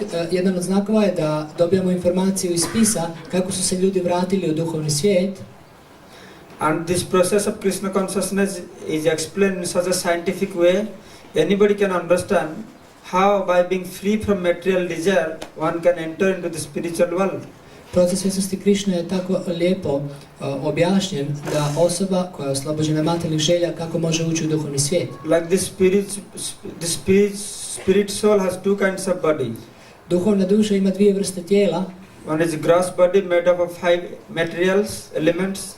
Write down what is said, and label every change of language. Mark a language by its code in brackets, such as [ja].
[hr] Jedan od znakova je da dobijamo informaciju iz spisa kako su se ljudi vratili u duhovni svijet. [en] And this process of Krishna consciousness is explained in such a scientific way. anybody can understand how by being free from material desire one can enter into the spiritual world. [hr] Proces svjesnosti Krišne je tako lijepo objašnjen da osoba koja je oslobođena materijalnih želja kako može ući u duhovni svijet. [en] Like the spirit soul has two kinds of body. [hr] Duhovna duša ima dvije vrste tijela. [en] One is gross body made up of 5 materials, elements.